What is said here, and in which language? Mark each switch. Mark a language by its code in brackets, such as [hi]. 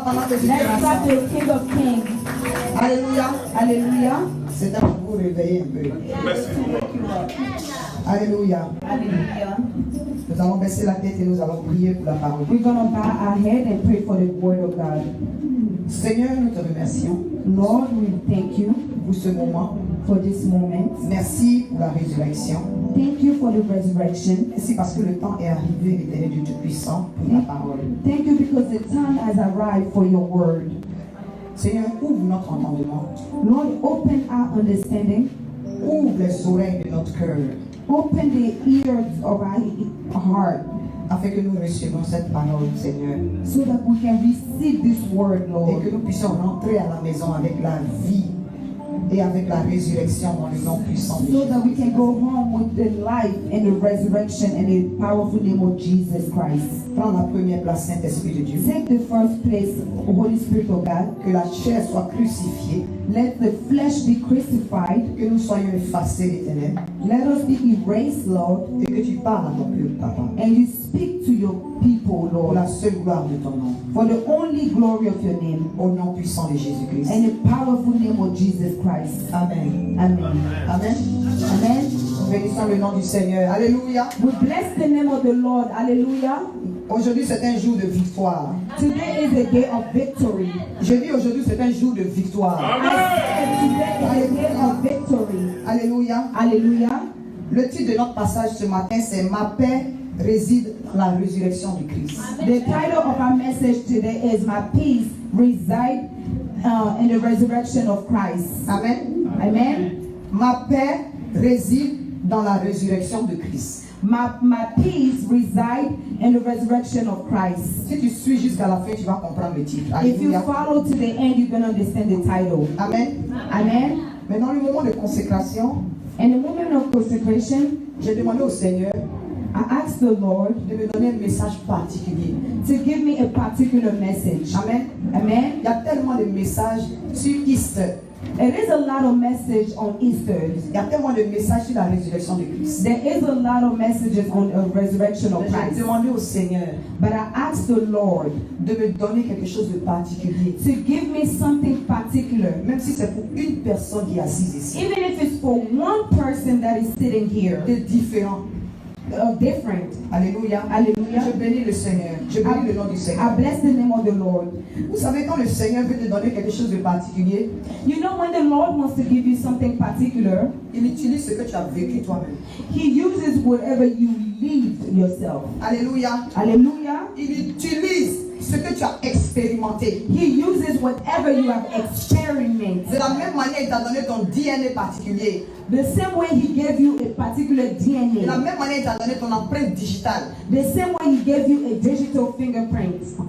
[en] Let's clap the King of Kings. [fr] Alléluia. Alléluia. C'est à vous réveiller un peu. Merci. Alléluia. Alléluia. Nous allons baisser la tête et nous allons prier pour la parole. [en] We're going to bow our head and pray for the word of God. [fr] Seigneur, nous te remercions [en] Lord, we thank you [fr] pour ce moment. [en] for this moment. [fr] Merci pour la résurrection. [en] Thank you for the resurrection. [fr] Merci parce que le temps est arrivé, l'Éternel Dieu Tout-Puissant, pour la parole. [en] Thank you because the time has arrived for your word. [fr] Seigneur, ouvre notre entendement. [en] Lord, open our understanding. [fr] Ouvre les oreilles de notre cœur. [en] Open the ears of our heart [fr] afin que nous recevions cette parole, Seigneur. [en] so that we can receive this word, [fr] Et [en] Lord. [fr] que nous puissions rentrer à la maison avec la vie et avec la résurrection dans le nom puissant de [en] So [fr] Jésus. [en] that we can go home with the life and the resurrection and the powerful name of Jesus Christ. [fr] Prends la première place, Saint-Esprit de Dieu. [en] Take the first place, Holy Spirit of God. [fr] Que la chair soit crucifiée. [en] Let the flesh be crucified. [fr] Que nous soyons effacés, l'Éternel. [en] Let us be erased, Lord. [fr] Et que tu parles à ton peuple, Papa. [en] And you speak to your people, [fr] Pour [en] Lord, [fr] la seule gloire de ton nom. [en] for the only glory of your name [fr] Au nom puissant de Jésus-Christ. [en] and the powerful name of Jesus Christ. Amen. Amen. Amen. Amen. [fr] Nous bénissons le nom du Seigneur. Alléluia. [en] We bless the name of the Lord. Hallelujah. [fr] Aujourd'hui, c'est un jour de victoire. [en] Today is a day of victory. [fr] Je dis aujourd'hui, c'est un jour de victoire. [en] I said today is a day of victory. [fr] Alléluia. [en] Hallelujah. [fr] Le titre de notre passage ce matin, c'est Ma paix réside dans la résurrection du Christ. [en] The title of our message today is My Peace Reside in the resurrection of Christ. Amen. Amen. [fr] Ma paix réside dans la résurrection de Christ. [en] My peace resides in the resurrection of Christ. [fr] Si tu suis jusqu'à la fin, tu vas comprendre le titre. [en] If you [fr] Alléluia. [en] follow to the end, you're going to understand the title. Amen. Amen. [fr] Mais dans le moment de consécration, [en] In the moment of consecration, [fr] j'ai demandé au Seigneur [en] I asked the Lord [fr] de me donner un message particulier. [en] to give me a particular message. Amen. Amen. [fr] Il y a tellement de messages sur Easter. [en] There is a lot of message on Easter. [fr] Il y a tellement de messages sur la résurrection de Christ. [en] There is a lot of messages on the resurrection of [fr] J'ai [en] Christ. [fr] demandé au Seigneur [en] But I asked the Lord [fr] de me donner quelque chose de particulier. [en] to give me something particular. [fr] Même si c'est pour une personne qui est assise ici. [en] Even if it's for one person that is sitting here, [fr] C'est différent. [en] different. [fr] Alléluia. [en] Hallelujah. [fr] Je bénis le Seigneur. Je bénis le nom du [en] I [fr] Seigneur. [en] bless the name of the Lord. [fr] Vous savez, quand le Seigneur veut te donner quelque chose de particulier, [en] You know, when the Lord wants to give you something particular, [fr] il utilise ce que tu as vécu toi-même. [en] He uses whatever you lived yourself. [fr] Alléluia. [en] Hallelujah. [fr] Il utilise ce que tu as expérimenté. [en] He uses whatever you have experienced. [fr] De la même manière, il t'a donné ton DNA particulier. [en] The same way He gave you a particular [fr] De la [en] DNA. [fr] même manière, il t'a donné ton empreinte digitale. [en] The same way He gave you a digital fingerprint.